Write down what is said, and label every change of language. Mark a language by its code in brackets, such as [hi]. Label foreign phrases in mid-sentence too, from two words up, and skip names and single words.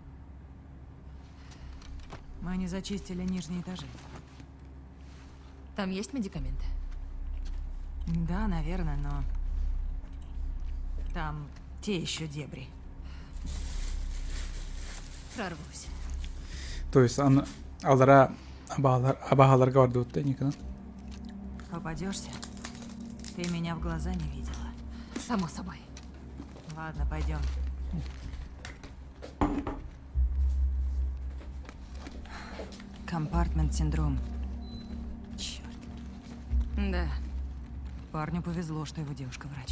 [ru] Мы не зачистили нижние этажи. Там есть медикаменты? Да, наверное, но... Там те еще дебри. Прорвусь. То есть он алара абахаларга барды утта никана. Попадешься? Ты меня в глаза не видела. Само собой. Ладно, пойдем. Компартмент-синдром. Черт. Да. Парню повезло, что его девушка врач.